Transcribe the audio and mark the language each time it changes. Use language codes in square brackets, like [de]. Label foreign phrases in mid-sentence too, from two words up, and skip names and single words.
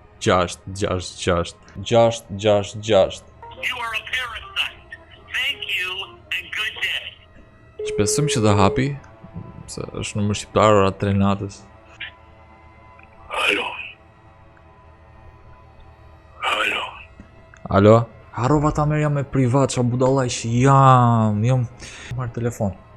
[en] 666. You are a parasite. Thank you and good day. [sq] Shpresoj që të hapi, se është numër shqiptar ora 3 natës. Alo? Harrova ta merja me privat, qa budallaj që jam marrë telefon.